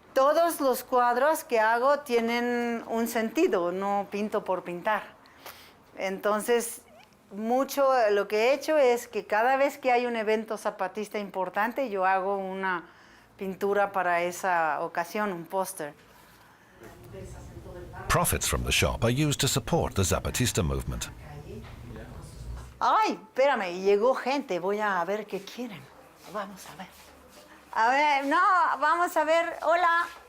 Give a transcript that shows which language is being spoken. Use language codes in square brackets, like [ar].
[es] Todos los cuadros que hago tienen un sentido, no pinto por pintar. Entonces, mucho lo que he hecho es que cada vez que hay un evento zapatista importante, yo hago una pintura para esa ocasión, un póster. [en] Profits from the shop are used to support the Zapatista movement. [es] Ay, espérame, llegó gente, voy a ver qué quieren. Vamos a ver. A ver, no, vamos a ver, hola.